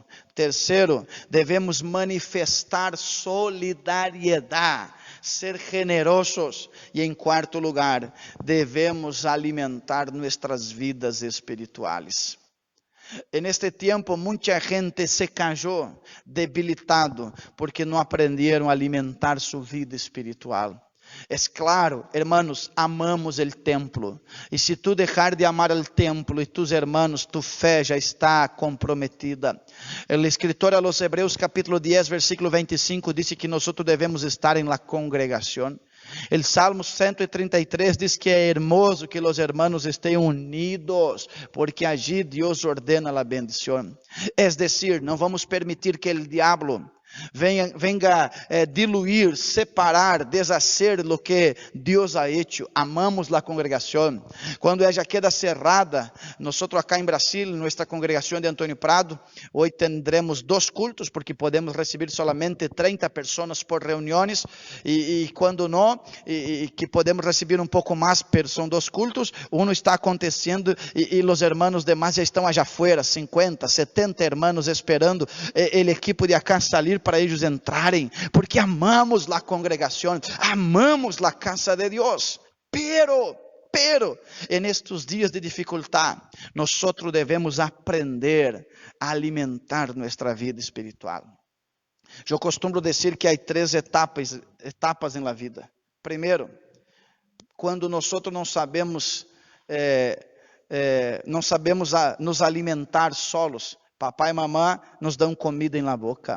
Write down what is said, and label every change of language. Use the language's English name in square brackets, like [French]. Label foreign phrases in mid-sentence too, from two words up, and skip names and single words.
[Portuguese] Terceiro, devemos manifestar solidariedade, ser generosos. E em quarto lugar, devemos alimentar nossas vidas espirituais. [Spanish] En este [Portuguese] tempo, muita gente [Spanish] se cayó debilitado [Portuguese] porque não aprenderam a alimentar sua vida espiritual. [Spanish] Es claro, hermanos, amamos el templo. Y si tú dejar de amar el templo y tus hermanos, tu fe ya está comprometida. El escritor a los Hebreos capítulo 10, versículo 25, dice que nosotros debemos estar en la congregación. [Portuguese] El Salmo 133 diz que é hermoso que os hermanos estejam unidos, porque allí Deus ordena a bendição. [Spanish] Es decir, [Portuguese] não vamos permitir que o diabo venga diluir, separar, [Spanish] deshacer lo que [Portuguese] Deus [Spanish] ha hecho. Amamos la congregación. Cuando ella queda cerrada, nosotros acá en Brasil, nuestra congregación de Antônio Prado, hoy tendremos 2 cultos, porque podemos recibir solamente 30 personas por reuniones, y cuando no, y que podemos recibir un poco más, pero son 2 cultos, uno está aconteciendo, y los hermanos demás ya estão allá afuera, 50, 70 hermanos esperando el equipo de acá salir para [Portuguese] eles entrarem, [Spanish] porque [Portuguese] amamos a congregação, amamos a casa de Deus. [Spanish] Pero, en estos dias [Portuguese] de dificuldade, nós devemos aprender a alimentar nossa vida espiritual. Eu costumo dizer que há 3 etapas em la vida. Primeiro, quando nós não sabemos nos alimentar solos, papai e mamãe nos dão comida em la boca.